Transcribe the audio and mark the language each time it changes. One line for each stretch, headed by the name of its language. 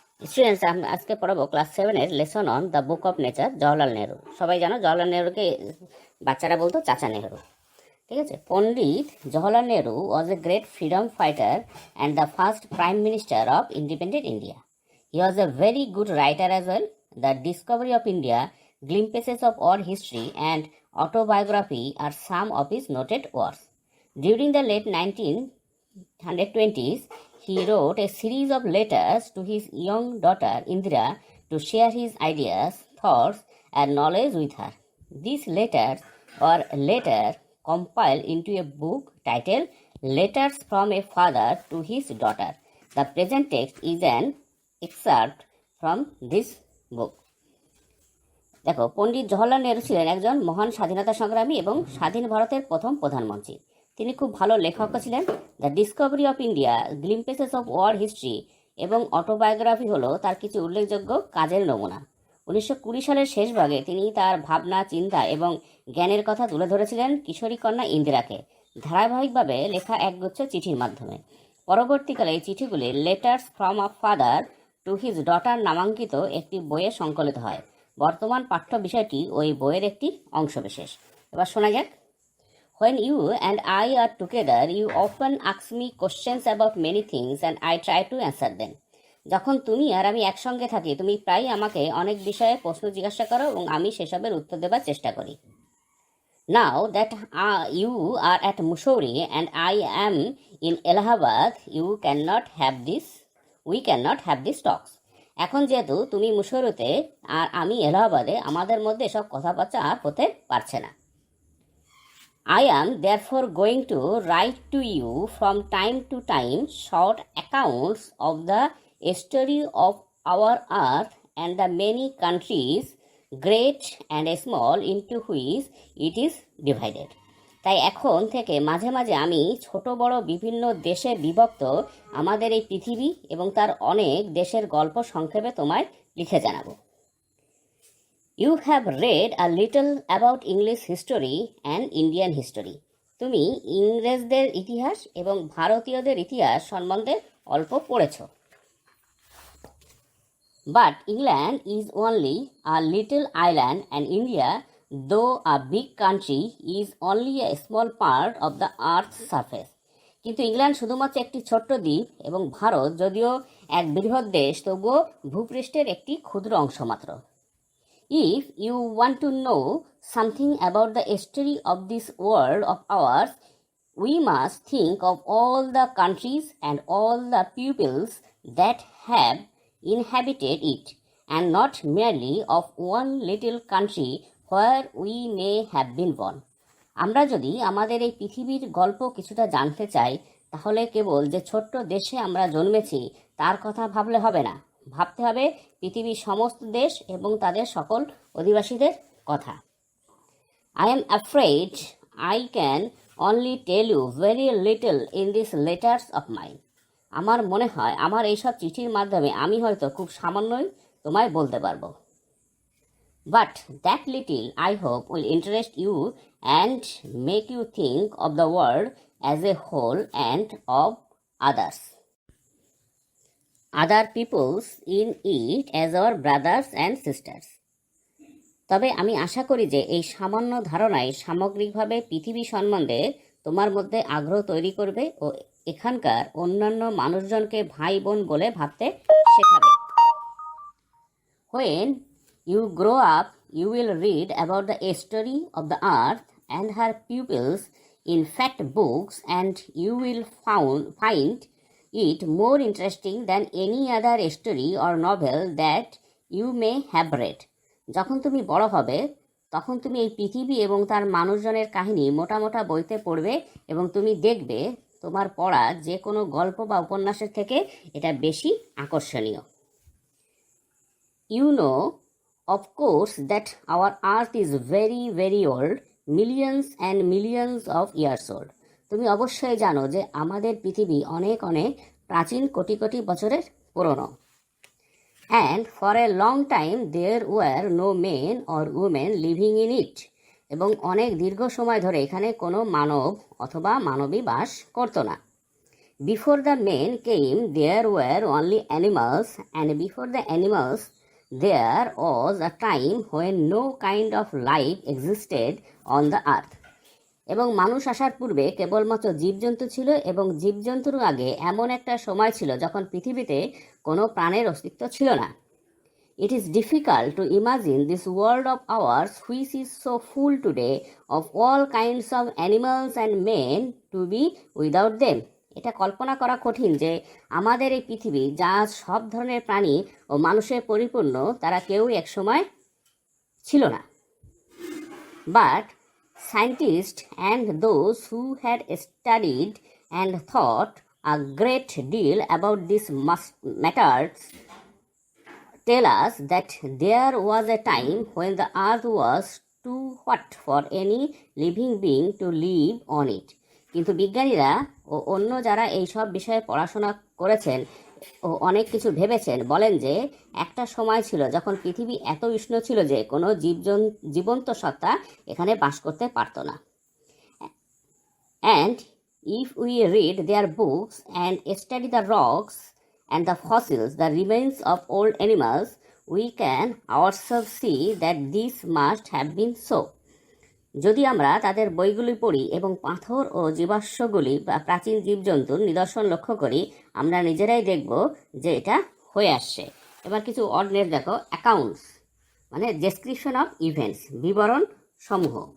English: students,
Bangla: আমি আজকে পড়াবো
English: Class 7-এর lesson on the book of nature, Jawaharlal Nehru.
Bangla: সবাই জানো জওহরলাল নেহরুকে বাচ্চারা বলতো চাচা নেহরু। ঠিক আছে।
English: Pandit Jawaharlal Nehru was a great freedom fighter and the first prime minister of independent India. He was a very good writer as well. The discovery of India, glimpses of world history, and autobiography are some of his noted works. During the late 1920s, he wrote a series of letters to his young daughter Indira to share his ideas, thoughts, and knowledge with her. These letters were later compiled into a book titled Letters from a Father to His Daughter. The present text is an excerpt from this book.
Bangla: দেখো, পণ্ডিত জওহরলাল নেহরু ছিলেন একজন মহান স্বাধীনতা সংগ্রামী এবং স্বাধীন ভারতের প্রথম প্রধানমন্ত্রী। তিনি খুব ভালো লেখকও ছিলেন। The Discovery of India, গ্লিম্পেসেস of world history এবং অটোবায়োগ্রাফি হলো তার কিছু উল্লেখযোগ্য কাজের নমুনা। 1920 সালের শেষ ভাগে তিনি তার ভাবনা, চিন্তা এবং জ্ঞানের কথা তুলে ধরেছিলেন কিশোরী কন্যা ইন্দিরাকে ধারাবাহিকভাবে লেখা একগুচ্ছ চিঠির মাধ্যমে। পরবর্তীকালে এই চিঠিগুলি letters from a father to his daughter নামাঙ্কিত একটি বইয়ে সংকলিত হয়। বর্তমান পাঠ্য বিষয়টি ওই বইয়ের একটি অংশবিশেষ। এবার শোনা যাক।
English: When you and I are together, you often ask me questions about many things and I try to answer them.
Bangla: যখন তুমি আর আমি একসঙ্গে থাকি, তুমি প্রায় আমাকে অনেক বিষয়ে প্রশ্ন জিজ্ঞাসা করো এবং আমি সেসবের উত্তর দেবার চেষ্টা করি।
English: Now that you are at Mussoorie and I am in Allahabad, we cannot have these talks.
Bangla: এখন যেহেতু তুমি মুসৌরিতে আর আমি এলাহাবাদে, আমাদের মধ্যে এসব কথাবার্তা আর হতে পারছে না।
English: I am therefore going to write to you from time to time short accounts of the history of our earth and the many countries, great and small, into which it is divided.
Bangla: তাই এখন থেকে মাঝে মাঝে আমি ছোট বড় বিভিন্ন দেশে বিভক্ত আমাদের এই পৃথিবী এবং তার অনেক দেশের গল্প সংক্ষেপে তোমায় লিখে জানাবো।
English: You have read a little about English history and Indian history.
Bangla: তুমি ইংরেজদের ইতিহাস এবং ভারতীয়দের ইতিহাস সম্বন্ধে অল্প পড়েছ।
English: But England is only a little island and India, though a big country, is only a small part of the earth's surface.
Bangla: কিন্তু ইংল্যান্ড শুধুমাত্র একটি ছোট্ট দ্বীপ এবং ভারত যদিও এক বৃহৎ দেশ, তবুও ভূপৃষ্ঠের একটি ক্ষুদ্র অংশ মাত্র।
English: If you want to know something about the history of this world of ours, we must think of all the countries and all the peoples that have inhabited it, and not merely of one little country where we may have been born.
Bangla: আমরা যদি আমাদের এই পৃথিবীর গল্প কিছুটা জানতে চাই, তাহলে কেবল যে ছোট্ট দেশে আমরা জন্মেছি তার কথা ভাবলে হবে না, ভাবতে হবে পৃথিবীর সমস্ত দেশ এবং তাদের সকল অধিবাসীদের কথা।
English: I am afraid I can only tell you very little in these letters of mine.
Bangla: আমার মনে হয় আমার এইসব চিঠির মাধ্যমে আমি হয়তো খুব সামান্যই তোমায় বলতে পারবো।
English: But that little, I hope, will interest you and make you think of the world as a whole and of others, other peoples in it as our brothers and sisters.
Bangla: তবে আমি আশা করি যে এই সামান্য ধারণাই সামগ্রিকভাবে পৃথিবী সম্বন্ধে তোমার মধ্যে আগ্রহ তৈরি করবে ও এখানকার অন্যান্য মানুষজনকে ভাই বোন বলে ভাবতে শেখাবে।
English: When you grow up, you will read about the history of the earth and her peoples in fact books, and you will find it more interesting than any other story or novel that you may have read.
Bangla: যখন তুমি বড় হবে তখন তুমি এই পৃথিবী এবং তার মানুষজনের কাহিনী মোটা মোটা বইতে পড়বে এবং তুমি দেখবে তোমার পড়া যে কোনো গল্প বা উপন্যাসের থেকে এটা বেশি আকর্ষণীয়।
English: You know, of course, that our earth is very, very old, millions and millions of years old.
Bangla: তুমি অবশ্যই জানো যে আমাদের পৃথিবী অনেক অনেক প্রাচীন কোটি কোটি বছরের পুরনো।
English: And for a long time there were no men or women living in it.
Bangla: এবং অনেক দীর্ঘ সময় ধরে এখানে কোনো মানব অথবা মানবী বাস করতো না।
English: Before the men came, there were only animals, and before the animals, there was a time when no kind of life existed on the earth.
Bangla: এবং মানুষ আসার পূর্বে কেবলমাত্র জীবজন্তু ছিল, এবং জীবজন্তুর আগে এমন একটা সময় ছিল যখন পৃথিবীতে কোনো প্রাণের অস্তিত্ব ছিল না।
English: It is difficult to imagine this world of ours, which is so full today of all kinds of animals and men, to be without them.
Bangla: এটা কল্পনা করা কঠিন যে আমাদের এই পৃথিবী যা সব ধরনের প্রাণী ও মানুষের পরিপূর্ণ, তারা কেউই একসময় ছিল না।
English: But scientists and those who had studied and thought a great deal about these matters tell us that there was a time when the earth was too hot for any living being to live on it.
Bangla: কিন্তু বিজ্ঞানীরা ও অন্য যারা এই সব বিষয়ে পড়াশোনা করেছেন ও অনেক কিছু ভেবেছেন বলেন যে একটা সময় ছিল যখন পৃথিবী এত উষ্ণ ছিল যে কোনো জীবন্ত সত্তা এখানে বাস করতে পারত না।
English: And if we read their books and study the rocks and the fossils, the remains of old animals, we can ourselves see that this must have been so.
Bangla: যদি আমরা তাদের বইগুলি পড়ি এবং পাথর ও জীবাশ্মগুলি বা প্রাচীন জীবজন্তুর নিদর্শন লক্ষ্য করি, আমরা নিজেরাই দেখব যে এটা হয়ে আসছে। এবার কিছু অর্ডনেস দেখো। অ্যাকাউন্টস মানে
English: description of events,
Bangla: বিবরণ সমূহ।